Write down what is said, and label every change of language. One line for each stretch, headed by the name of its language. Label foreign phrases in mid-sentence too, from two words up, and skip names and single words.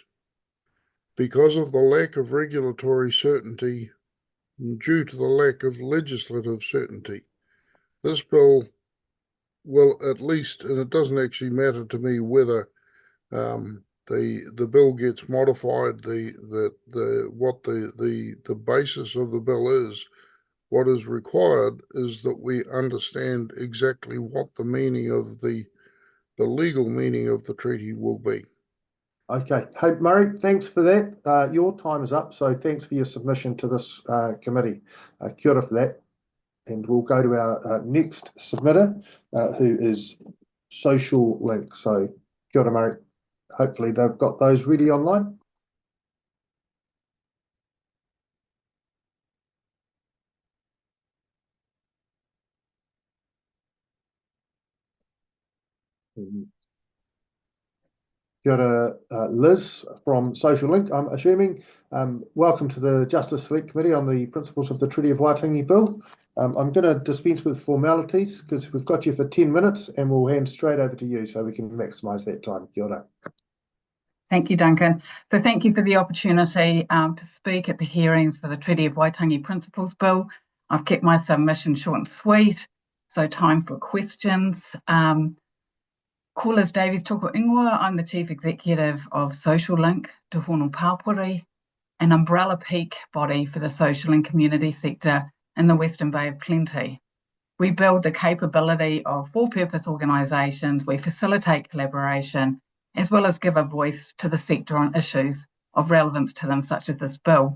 English: Because of the lack of regulatory certainty and due to the lack of legislative certainty, this bill will at least, and it doesn't actually matter to me whether the bill gets modified, what the basis of the bill is. What is required is that we understand exactly what the meaning of the legal meaning of the treaty will be. Okay. Hey, Murray, thanks for that. Your time is up, so thanks for your submission to this committee.
Māori: Kia ora
English: for that. And we'll go to our next submitter, who is Social Link. So,
Māori: kia ora, Murray.
English: Hopefully they've got those ready online.
Māori: Kia ora,
English: Liz from Social Link, I'm assuming. Welcome to the Justice Select Committee on the Principles of the Treaty of Waitangi Bill. I'm going to dispense with formalities because we've got you for 10 minutes and we'll hand straight over to you so we can maximise that time.
Māori: Kia ora.
English: Thank you, Duncan. So thank you for the opportunity to speak at the hearings for the Treaty of Waitangi Principles Bill. I've kept my submission short and sweet, so time for questions.
Māori: Ko Liz Davies toko ingoa.
English: I'm the Chief Executive of Social Link, Te Hono Pāpori, an umbrella peak body for the social and community sector in the Western Bay of Plenty. We build the capability of for-purpose organisations, we facilitate collaboration, as well as give a voice to the sector on issues of relevance to them, such as this bill.